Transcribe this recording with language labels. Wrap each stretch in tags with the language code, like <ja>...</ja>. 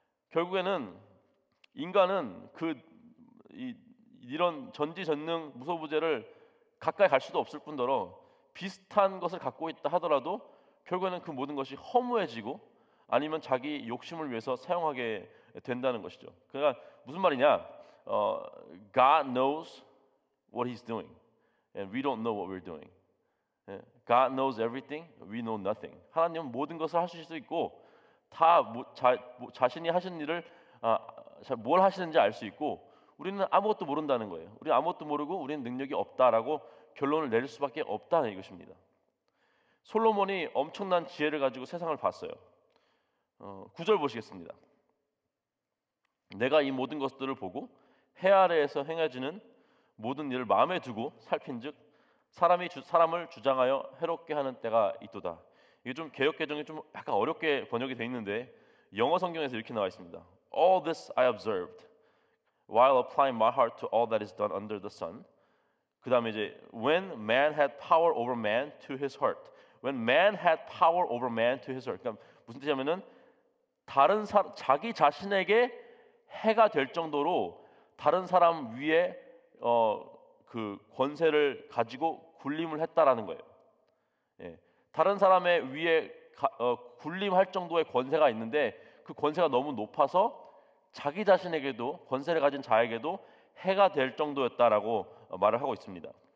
<ko>결국에는 인간은 이런 전지전능 무소부재를 가까이 갈 수도 없을 뿐더러 비슷한 것을 갖고 있다 하더라도 결국에는 그 모든 것이 허무해지고 아니면 자기 욕심을 위해서 사용하게 된다는 것이죠. 그러니까 무슨 말이냐?</ko> <en>God knows what He's doing, and we don't know what we're doing. God knows everything, we know nothing.</en> <ko>하나님은 모든 것을 하실 수 있고 다 자신이 하시는 일을 뭘 하시는지 알 수 있고, 우리는 아무것도 모른다는 거예요. 우리는 아무것도 모르고 우리는 능력이 없다라고 결론을 내릴 수밖에 없다는 이것입니다. 솔로몬이 엄청난 지혜를 가지고 세상을 봤어요. 9절 보시겠습니다. 내가 이 모든 것들을 보고 해 아래에서 행해지는 모든 일을 마음에 두고 살핀즉 사람이 사람을 주장하여 해롭게 하는 때가 있도다. 이게 좀 개역 개정이 좀 약간 어렵게 번역이 되어 있는데 영어 성경에서 이렇게 나와 있습니다.</ko> <en>All this I observed while applying my heart to all that is done under the sun.</en> <ko>그 다음에 이제</ko> <en>when man had power over man to his hurt. When man had power over man to his hurt.</en> <ko>그러니까 무슨 뜻이냐면은 자기 자신에게 해가 될 정도로 다른 사람 위에 그 권세를 가지고 군림을 했다라는 거예요. 다른 사람의 위에 군림할 정도의 권세가 있는데 그 권세가 너무 높아서 자기 자신에게도, 권세를 가진 자에게도 해가 될 정도였다라고 말을 하고 있습니다.</ko>